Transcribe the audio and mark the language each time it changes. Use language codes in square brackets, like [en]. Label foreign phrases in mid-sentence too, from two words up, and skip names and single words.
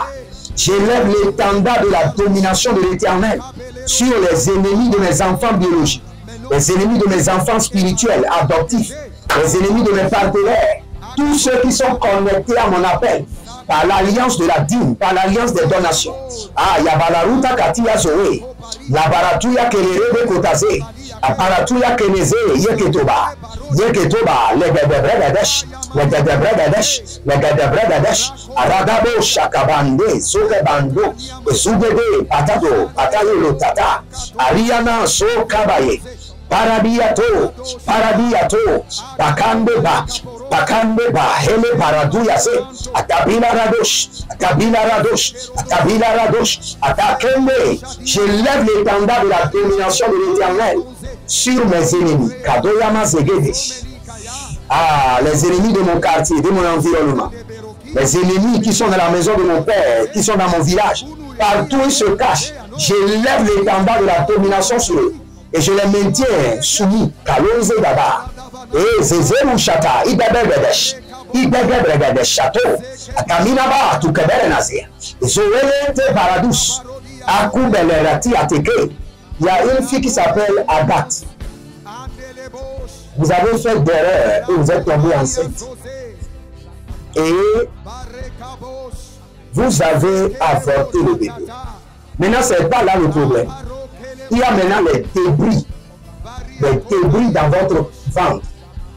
[fr] J'élève l'étendard de la domination de l'Éternel sur les ennemis de mes enfants biologiques, les ennemis de mes enfants spirituels, adoptifs, les ennemis de mes partenaires, tous ceux qui sont connectés à mon appel, par l'alliance de la dîme, par l'alliance des donations. Ah, Yabalaruta Katia Zoé, Labaratuya Kelere Kotaze, Aparatuya Keneze, Yeketoba, Legedebregadesh, Aradabo Shakabande, Sokebando, Zubede, Patado, Patayo Tata, Ariana Sokabaye. Paradiato, Pakandeba, Hele Paraduyase, Atabila Radosh, Atakende. J'élève l'étendard de la domination de l'Éternel sur mes ennemis. Kadoyama Zegedesh. Ah, les ennemis de mon quartier, de mon environnement. Les ennemis qui sont dans la maison de mon père, qui sont dans mon village. Partout ils se cachent. J'élève l'étendard de la domination sur eux. Et je les maintiens soumis. Kalonze Daba. Et Zezerou Chata. Ibegabregadesh Château. Akaminaba. Tukeberenazia. Zoelete Paradus. Akubelerati Ateke. Il y a une fille qui s'appelle Agathe. Vous avez fait d'erreur et vous êtes tombé enceinte. Et vous avez avorté le bébé. Maintenant, ce n'est pas là le problème. Il y a maintenant les débris dans votre ventre.